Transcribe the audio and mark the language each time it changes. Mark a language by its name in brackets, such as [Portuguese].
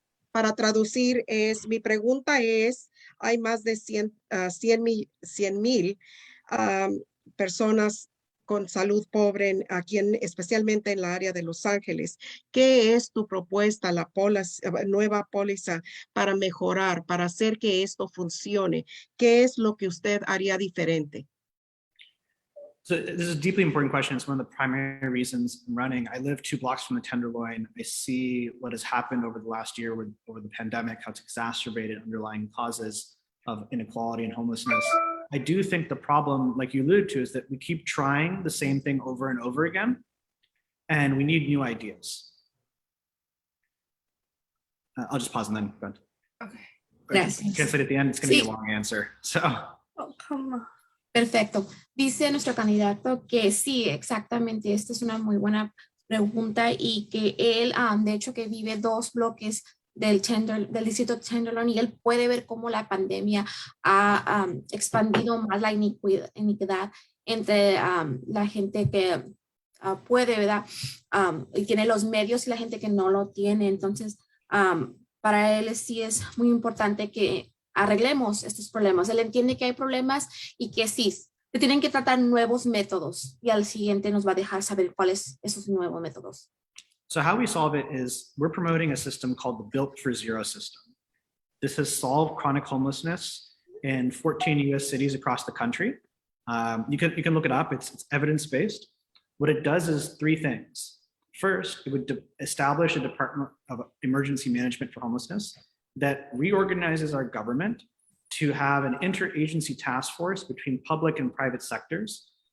[Spanish] Para traducir, mi pregunta es, hay más de 100,000 personas con salud pobre aquí, especialmente en la área de Los Ángeles. ¿Qué es tu propuesta, la nueva póliza para mejorar, para hacer que esto funcione? ¿Qué es lo que usted haría diferente? [English] So this is a deeply important question. It's one of the primary reasons I'm running. I live 2 blocks from the Tenderloin. I see what has happened over the last year over the pandemic, how it's exacerbated underlying causes of inequality and homelessness. I do think the problem, like you alluded to, is that we keep trying the same thing over and over again, and we need new ideas. I'll just pause and then go ahead. Okay. [Spanish] Gracias. [English] Translate at the end, it's going to be [Spanish] Sí. [English] a long answer. So. Oh, come on. [Spanish] Perfecto. Dice nuestro candidato que sí, exactamente, esta es una muy buena pregunta y que él, de hecho, que vive 2 bloques del distrito Tenderloin y él puede ver cómo la pandemia ha expandido más la iniquidad entre la gente que puede, ¿verdad? Y tiene los medios y la gente que no lo tiene. Entonces, para él sí es muy importante que arreglemos estos problemas. Él entiende que hay problemas y que sí, se tienen que tratar nuevos métodos y al siguiente nos va a dejar saber cuáles esos nuevos métodos. [English] So how we solve it is we're promoting a system called the Built for Zero system. This has solved chronic homelessness in 14 US cities across the country. You can look it up, it's evidence-based. What it does is 3 things. First, it would establish a Department of Emergency Management for Homelessness that reorganizes our government to have an interagency task force between public and private sectors.